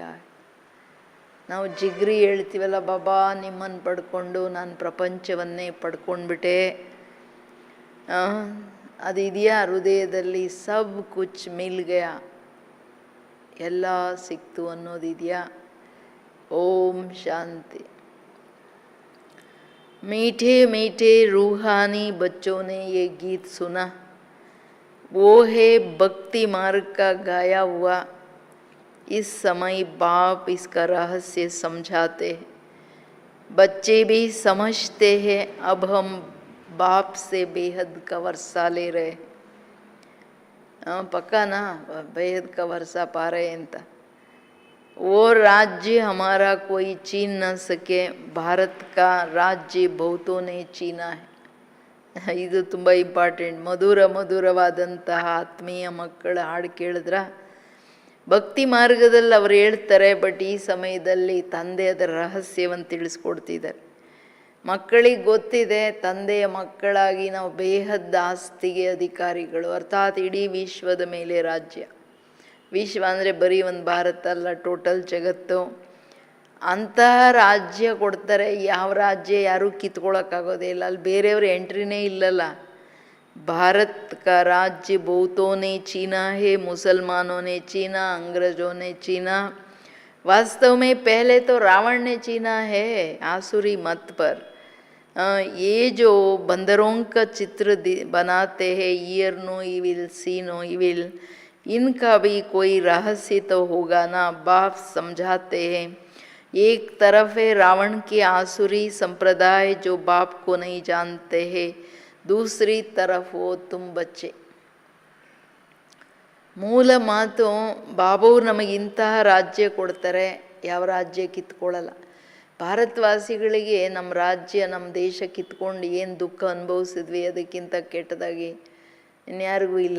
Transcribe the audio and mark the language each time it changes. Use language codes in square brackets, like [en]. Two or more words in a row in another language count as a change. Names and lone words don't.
[kn] ನಾವು ಜಿಗ್ರಿ ಹೇಳ್ತೀವಲ್ಲ, ಬಾಬಾ ನಿಮ್ಮನ್ನು ಪಡ್ಕೊಂಡು ನಾನು ಪ್ರಪಂಚವನ್ನೇ ಪಡ್ಕೊಂಡ್ಬಿಟ್ಟೆ, ಅದಿದೆಯಾ ಹೃದಯದಲ್ಲಿ? [hi] सब कुछ मिल गया, [kn] ಎಲ್ಲ ಸಿಕ್ತು ಅನ್ನೋದಿದೆಯಾ? ಓಂ ಶಾಂತಿ. [hi] मीठे मीठे रूहानी बच्चों ने ये गीत सुना, वो है भक्ति मार्ग का गाया हुआ. इस समय बाप इसका रहस्य समझाते हैं, बच्चे भी समझते हैं. अब हम बाप से बेहद का वर्षा ले रहे. पक्का ना, बेहद का वर्षा पा रहे ಅಂತ. वो राज्य हमारा कोई छीन न सके, भारत का राज्य बहुतों ने छीना है. [kn] ಇದು ತುಂಬ ಇಂಪಾರ್ಟೆಂಟ್. ಮಧುರವಾದಂತಹ ಆತ್ಮೀಯ ಮಕ್ಕಳ ಹಾಡು ಕೇಳಿದ್ರ, ಭಕ್ತಿ ಮಾರ್ಗದಲ್ಲಿ ಅವ್ರು ಹೇಳ್ತಾರೆ, ಬಟ್ ಈ ಸಮಯದಲ್ಲಿ ತಂದೆ ಅದರ ರಹಸ್ಯವನ್ನು ತಿಳಿಸ್ಕೊಡ್ತಿದ್ದಾರೆ. ಮಕ್ಕಳಿಗೆ ಗೊತ್ತಿದೆ, ತಂದೆಯ ಮಕ್ಕಳಾಗಿ ನಾವು ಬೇಹದ್ದ ಆಸ್ತಿಗೆ ಅಧಿಕಾರಿಗಳು, ಅರ್ಥಾತ್ ಇಡೀ ವಿಶ್ವದ ಮೇಲೆ ರಾಜ್ಯ. ವಿಶ್ವ ಅಂದರೆ ಬರೀ ಒಂದು ಭಾರತ ಅಲ್ಲ, ಟೋಟಲ್ ಜಗತ್ತು. ಅಂತಹ ರಾಜ್ಯ ಕೊಡ್ತಾರೆ. ಯಾವ ರಾಜ್ಯ ಯಾರೂ ಕಿತ್ಕೊಳ್ಳೋಕ್ಕಾಗೋದೇ ಇಲ್ಲ, ಅಲ್ಲಿ ಬೇರೆಯವ್ರ ಎಂಟ್ರಿನೇ ಇಲ್ಲಲ್ಲ. [hi] भारत का राज्य बहुतों ने छीना है, मुसलमानों ने छीना, अंग्रेजों ने छीना. वास्तव में पहले तो रावण ने छीना है आसुरी मत पर. ये जो बंदरों का चित्र बनाते हैं, [en] hear no evil, see no evil, [hi] इनका भी कोई रहस्य तो होगा ना. बाप समझाते हैं, एक तरफ है रावण के आसुरी संप्रदाय जो बाप को नहीं जानते हैं, दूसरी तरफ वो तुम बच्चे. [kn] ಮೂಲ ಮಾತು, ಬಾಬೋವ್ರು ನಮಗೆ ಇಂತಹ ರಾಜ್ಯ ಕೊಡ್ತಾರೆ, ಯಾವ ರಾಜ್ಯ ಕಿತ್ಕೊಳ್ಳಲ್ಲ. ಭಾರತವಾಸಿಗಳಿಗೆ ನಮ್ಮ ರಾಜ್ಯ, ನಮ್ಮ ದೇಶ ಕಿತ್ಕೊಂಡು ಏನು ದುಃಖ ಅನುಭವಿಸಿದ್ವಿ ಅದಕ್ಕಿಂತ ಕೆಟ್ಟದಾಗಿ ಇನ್ಯಾರಿಗೂ ಇಲ್ಲ.